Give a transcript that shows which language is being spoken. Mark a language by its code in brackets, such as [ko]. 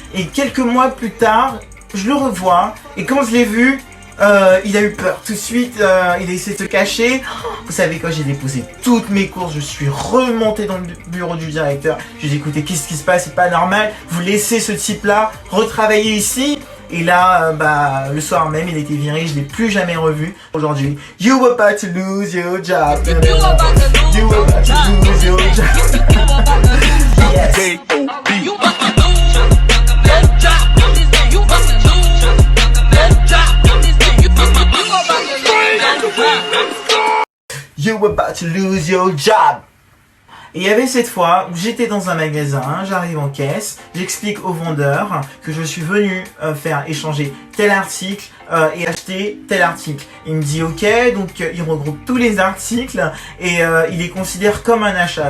[fr] Et quelques mois plus tard, je le revois, et quand je l'ai vu, il a eu peur tout de suite, il a essayé de se cacher. Vous savez quoi, j'ai déposé toutes mes courses, je suis remonté dans le bureau du directeur. Je lui ai dit "Écoutez, qu'est-ce qui se passe, c'est pas normal, vous laissez ce type-là retravailler ici." Et là, le soir même, il était viré, je l'ai plus jamais revu. [en] Aujourd'hui, you about to lose your job. You about to lose You about to lose your job. You about to lose Yes. You about to lose your job. Get this dance. You about to lose your job. Get this dance. You about to lose your job. You about to lose your job. [fr] Et il y avait cette fois où j'étais dans un magasin, j'arrive en caisse, j'explique au vendeur que je suis venu faire échanger tel article et acheter tel article. Il me dit ok, donc il regroupe tous les articles et il les considère comme un achat.